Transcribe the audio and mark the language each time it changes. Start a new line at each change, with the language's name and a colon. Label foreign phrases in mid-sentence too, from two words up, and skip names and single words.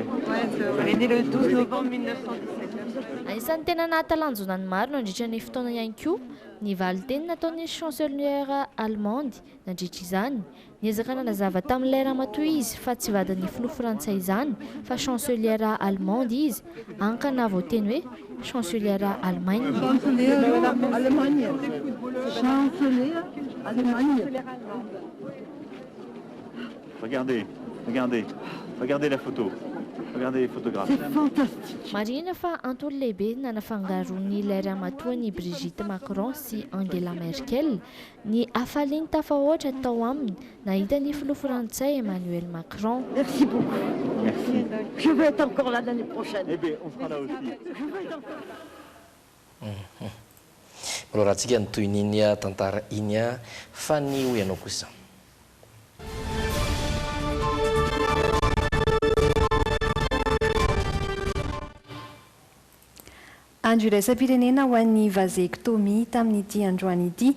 Malagasy: Anisan'ny tena nahatalanjona ny maro nandritra ny fotoana ihany koa ny valiteny nataon'ny
French: chancelière allemande
Malagasy: nandritra izany. Niezaka nanazava tamin'ilay ramatoa izy fa tsy vadin'ny filoha frantsay izany fa
French: chancelière allemande
Malagasy: izy, ankana voateny hoe
French: chancelière Allemagne. Regardez la photo. Regardez les photographes. C'est fantastique.
Malagasy: Marina fa antony lehibe nanafangaron'ny ilay ramatoa ny Brigitte Macron sy Angela Merkel ny afaliany tafahoatra tao aminy nahita ny filoha frantsay Emmanuel Macron.
French: Merci beaucoup. Merci. Je vais être encore là l'année prochaine. Eh bien, on sera là aussi.
Malagasy: Alors raha tsika nytoy niny tantara iny fa ny ho ianao kosa. Andro iraisam-pirenena ho an'ny vasectomie tamin'ity androany ity.